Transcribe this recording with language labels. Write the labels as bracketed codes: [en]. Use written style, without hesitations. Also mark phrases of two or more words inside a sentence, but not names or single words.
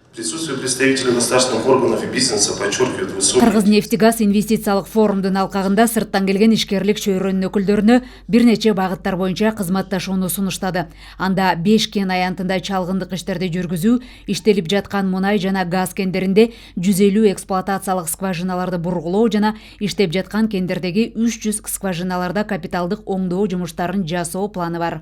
[ru] Присутствие представителей государственных органов и бизнеса подчеркивает высокий... [ky] Кыргыз-нефтегаз инвестициялык форумдун алкагында сырттан келген ишкерлик чөйрөнүн өкүлдөрүнө бир нече багыттар боюнча кызматташууну сунуштады. Анда 5 кен аянтында чалгындык иштерди жүргүзүү, иштелип жаткан мунай жана газ кендеринде 150 эксплуатациялык скважиналарды бургулоо жана иштеп жаткан кендердеги 300 скважиналарда капиталдык оңдоо жумуштарын жасоо планы бар.